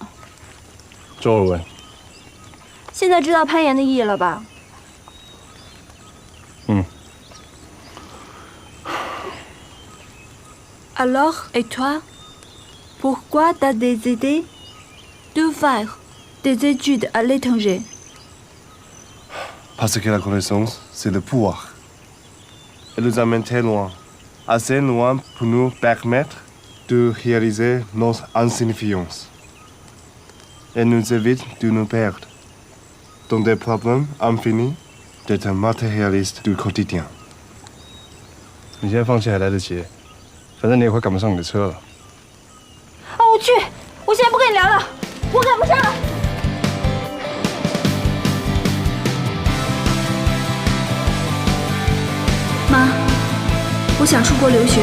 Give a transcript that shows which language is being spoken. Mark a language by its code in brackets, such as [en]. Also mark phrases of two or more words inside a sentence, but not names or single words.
[zh] 周尔文。现在知道攀岩的意义了吧？嗯。 [fr] Alors, et toi? Pourquoi t'as décidé de faire des études à l'étranger? Parce que la connaissance, c'est le pouvoir. Elle nous amène très loin, assez loin pour nous permettre de réaliser notre insignifiance. Elle nous évite de nous perdre dans des problèmes infinis d'être matérialiste du quotidien. [zh] 你现在放弃还来得及，反正你也快赶不上你的车了。啊，我去！我现在不跟你聊了，我赶不上了。妈，我想出国留学。